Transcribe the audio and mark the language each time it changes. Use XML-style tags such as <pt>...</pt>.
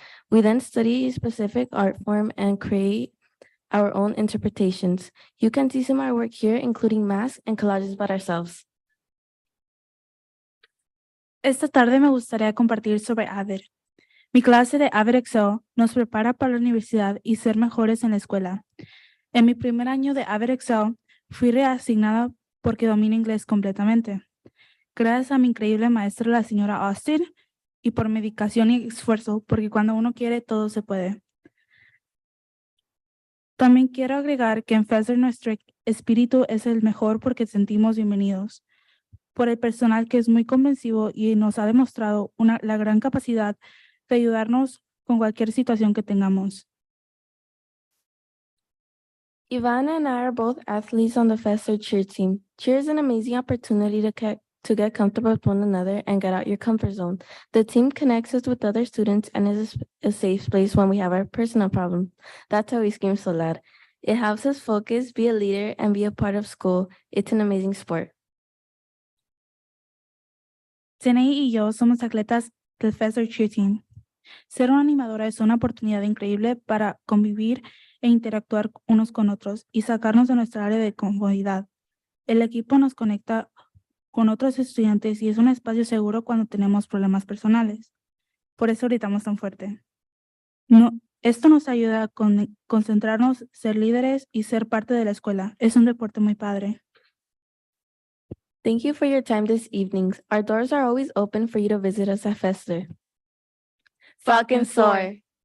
<en>We then study a specific art form and create our own interpretations. You can see some of our work here, including masks and collages by ourselves.</en> <es>Esta tarde me gustaría compartir sobre AVID. Mi clase de AVID Excel nos prepara para la universidad y ser mejores en la escuela. En mi primer año de AVID Excel, fui reasignada porque domino inglés completamente. Gracias a mi increíble maestra, la señora Austin, y por mi dedicación y esfuerzo, porque cuando uno quiere, todo se puede. También quiero agregar que en FESR nuestro espíritu es el mejor porque sentimos bienvenidos. Por el personal que es muy convencido y nos ha demostrado la gran capacidad de ayudarnos con cualquier situación que tengamos.</es> <en>Ivana and I are both athletes on the FESR cheer team. Cheer is an amazing opportunity to get comfortable with one another and get out your comfort zone. The team connects us with other students and is a safe place when we have our personal problem. That's why we scream so loud. It helps us focus, be a leader, and be a part of school. It's an amazing sport.</en> <es>Zenei y yo somos atletas del FESR Cheer Team. Ser una animadora es una oportunidad increíble para convivir e interactuar unos con otros y sacarnos de nuestra área de comodidad. El equipo nos conecta con otros estudiantes y es un espacio seguro cuando tenemos problemas personales. Por eso gritamos tan fuerte. Esto nos ayuda a concentrarnos, ser líderes y ser parte de la escuela. Es un deporte muy padre.</es> <en>Thank you for your time this evening. Our doors are always open for you to visit us at FESR. Falcon Soar.</en>